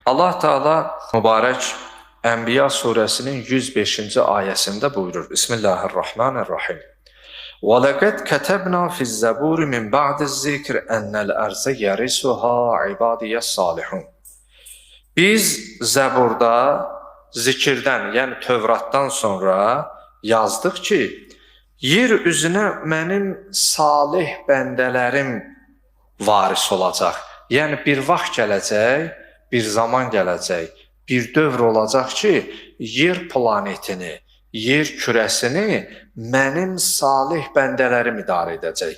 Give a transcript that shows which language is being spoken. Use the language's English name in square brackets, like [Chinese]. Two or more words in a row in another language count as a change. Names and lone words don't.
[Azerbaijani] Allah Teala mübarək Ənbiya surəsinin 105-ci ayəsində buyurur. [Arabic] Bismillahirrahmanirrahim. وَلَقَدْ كَتَبْنَا فِي الزَّبُورِ مِنْ بَعْدِ الذِّكْرِ أَنَّ الْأَرْضَ يَرِثُهَا عِبَادِيَ الصَّالِحُونَ. [Azerbaijani] Biz Zəburda zikirdən, yəni Tövratdan sonra yazdıq ki, yer üzünə mənim salih bəndələrim varis olacaq. Yəni bir vaxt gələcək, bir zaman gələcək, bir dövr olacaq ki, yer planetini, yer kürəsini mənim salih bəndələrim idarə edəcək.